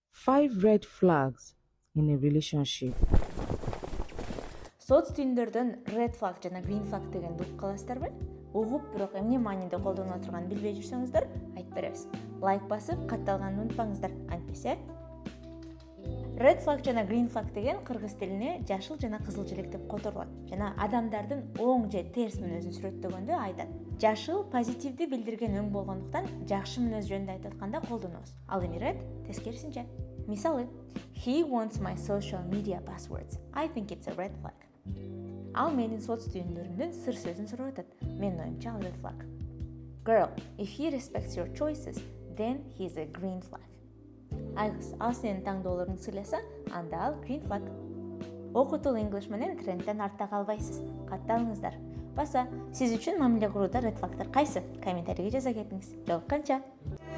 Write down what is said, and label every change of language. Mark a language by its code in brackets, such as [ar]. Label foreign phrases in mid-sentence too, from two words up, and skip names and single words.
[en] 5 red flags in a relationship. [ky] Соц түйүндөрдөн [en] red flag [ky] жана [en] green flag [ky] дегенди угуп каласыздарбы? Угуп, бирок эмне мааниде колдонуп отурганын билбей жүрсөңүздөр, айтып беребиз. Лайк басып, катталганын унутпаңыздар, антпесе. [en] Red flag [ky] жана [en] green flag [ky] деген кыргыз тилине жашыл жана кызыл желек деп которулат. Жана адамдардын оң же терс мүнөзүн сүрөттөгөндө айтат. Жашыл позитивди билдирген өң болгондуктан жакшы мүнөз жөнүндө айтып атканда колдонобуз. Ал эми red тескерисинче. Мисалы, [en] he wants my social media passwords. I think it's a red flag. [ky] Ал менин соц түйүндөрүмдүн сыр сөзүн сурап атат. Менин оюмча ал [en] red flag. Girl, if he respects your choices, then he's a green flag. [ky] Айгыз, ал сенин таңдоолоруңду сыйласа, анда ал [en] green flag. [ky] Okutool English менен трендтен артта калбайсыз. Катталыңыздар. Баса, сиз үчүн мамиле курууда [en] red flagдар [ky] кайсы? Комментарийге жаза кетиңиз. Жолукканча.